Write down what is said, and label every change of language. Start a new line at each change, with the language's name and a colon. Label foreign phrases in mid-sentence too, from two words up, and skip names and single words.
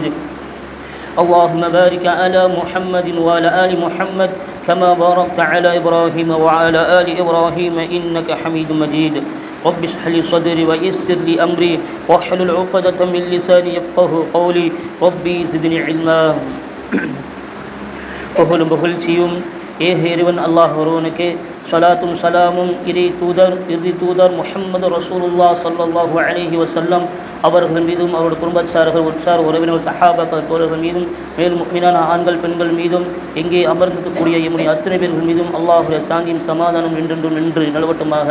Arabic: اللهم بارك على محمد وعلى آل محمد كما باركت على إبراهيم وعلى آل إبراهيم إنك حميد مجيد. رب اشرح لي صدري ويسر لي أمري واحلل عقدة من لساني يفقه قولي ربي زدني علما.
Tamil: புகழும் புகழ்ச்சியும் ஏக இறைவன் அல்லாஹ் ஒருவனுக்கு, ஸலாத்தும் சலாமும் இறுதி தூதர் முஹம்மது
Arabic: رسول الله صلى الله عليه وسلم
Tamil: அவர்கள் மீதும் அவருடைய குடும்பத்தார்கள் உற்சார் உறவினர்கள் சஹாபாக்கள் தோழர்கள் மீதும் மேலும் முஃமினான ஆண்கள் பெண்கள் மீதும் எங்கே அமர்ந்திருக்கக்கூடிய எம்முடைய அத்தனை பேர்கள் மீதும் அல்லாஹுடைய சாந்தியும் சமாதானம் என்றென்றும் நின்று நிலவட்டுமாக.